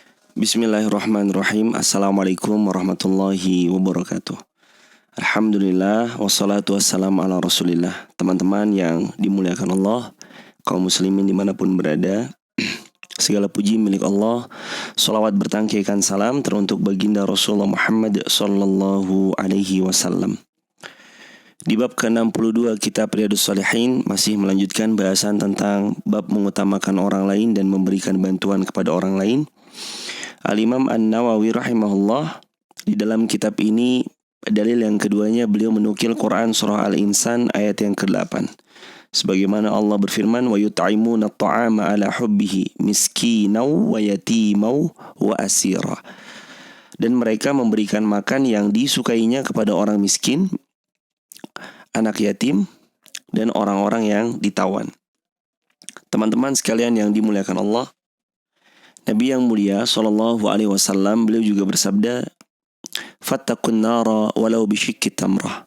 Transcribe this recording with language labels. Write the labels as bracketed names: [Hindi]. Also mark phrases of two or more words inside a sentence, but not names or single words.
[Arabic] بسم الله الرحمن الرحيم. السلام عليكم ورحمة الله وبركاته. الحمد لله، والصلاة والسلام على رسول الله. [Indonesian] Teman-teman yang dimuliakan Allah, kaum muslimin dimanapun berada, segala puji milik Allah. Salawat bertangkaikan salam teruntuk baginda Rasulullah Muhammad [Arabic] صلى الله عليه وسلم. [Indonesian] Di bab ke-62 kitab Riyadhus Shalihin masih melanjutkan bahasan tentang bab mengutamakan orang lain dan memberikan bantuan kepada orang lain. Al-Imam An-Nawawi rahimahullah di dalam kitab ini, dalil yang keduanya beliau menukil Quran surah Al-Insan ayat yang ke-8. Sebagaimana Allah berfirman, [Arabic] ويطعمون الطعام على حبه مسكينا ويتيما وأسيرا. [Indonesian] Dan mereka memberikan makan yang disukainya kepada orang miskin, anak yatim, dan orang-orang yang ditawan. Teman-teman sekalian yang dimuliakan Allah, Nabi yang mulia [Arabic] صلى الله عليه وسلم [Indonesian] beliau juga bersabda, [Arabic] "فاتقوا النار ولو بشق تمرة."